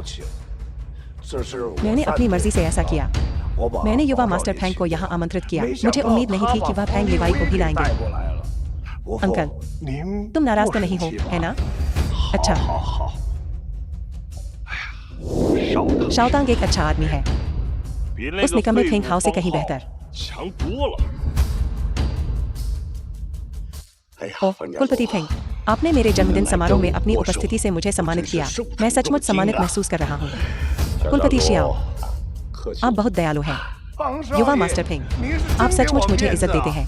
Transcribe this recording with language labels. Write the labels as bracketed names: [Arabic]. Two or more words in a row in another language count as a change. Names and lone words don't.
[Hindi] मैंने अपनी मर्जी से ऐसा किया। मैंने युवा मास्टर फैंग को यहाँ आमंत्रित किया। मुझे उम्मीद नहीं थी कि वह फैंग लिवाई को भी लाएंगे। अंकल, तुम नाराज तो नहीं हो, है ना? अच्छा, शाओतांग एक अच्छा आदमी है, [Chinese] 比那 [Hindi] उस [Chinese] 个 [Hindi] निकम्मे [Chinese] 废 [Hindi] फेंग [Chinese] 物 [Hindi] हाओ से [Chinese] 方 [Hindi] कहीं [Chinese] 浩 [Hindi] बेहतर। [Chinese] 强多了。 [Hindi] ओह, कुलपति फेंग, आपने मेरे जन्मदिन समारोह में अपनी उपस्थिति से मुझे सम्मानित किया। मैं सचमुच सम्मानित महसूस कर रहा हूँ। कुलपति शियाओ, आप बहुत दयालु हैं। युवा मास्टर फेंग, आप सचमुच मुझे इज्जत देते हैं।